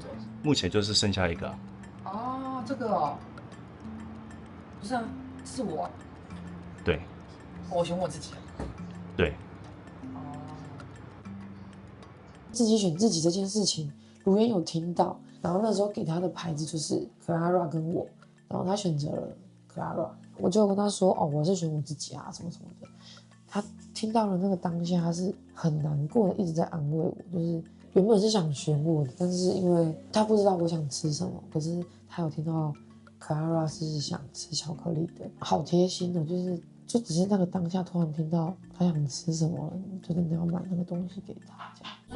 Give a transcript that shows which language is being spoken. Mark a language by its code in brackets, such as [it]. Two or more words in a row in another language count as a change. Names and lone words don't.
[zh] 目前就是剩下一個。哦，這個哦，不是啊，是我。對。我選我自己。對。自己選自己這件事情，如煙有聽到，然後那時候給他的牌子就是 Clara 跟我，然後他選擇了 Clara， 我就跟他說，哦，我是選我自己啊，什麼什麼的。他聽到了那個當下，他是很難過的，一直在安慰我，就是原本是想選我的，但是因為他不知道我想吃什麼，可是他有聽到 Clara 是想吃巧克力的，好貼心哦，就只是那個當下突然聽到他想吃什麼了，就真的要買那個東西給他這樣。